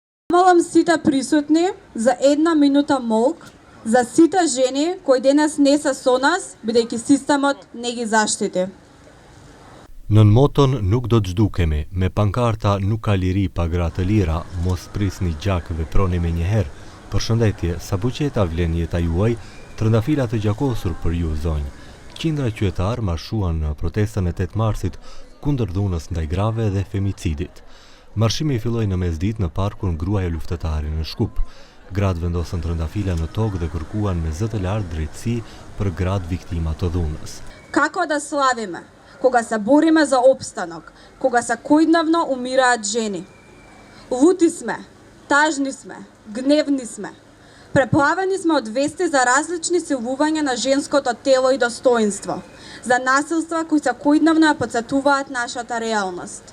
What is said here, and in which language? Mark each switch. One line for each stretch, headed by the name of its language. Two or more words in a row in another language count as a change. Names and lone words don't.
Macedonian: Молам сите присутни за 1 минута молк за сите жени кои денес не се со нас, бидејќи системот не ги заштити.
Albanian: Nën moton nuk do të zhdukemi, me pankarta nuk ka liri pa gratë lira, mos prisni gjak veproni me njëherë. Përshëndetje, sa buqeta vlen jeta juaj, trëndafila të gjakosur për ju zonjë. Qindra qytetar marshuan në protestën e 8 marsit kundër dhunës ndaj grave dhe femicidit. Marshimi filloi në mesditë në parkun Gruaja Luftëtare në Shkup. Gratë vendosën trëndafila në tokë dhe kërkuan me zë të lartë drejtësi për gratë viktima të dhunës.
Macedonian: Како да славиме кога се бориме за опстанок, кога секојдневно умираат жени? Лути сме, тажни сме, гневни сме. Преплавени сме од вести за различни силувања на женското тело и достоинство, за насилства кои секојдневно ја потсетуваат нашата реалност.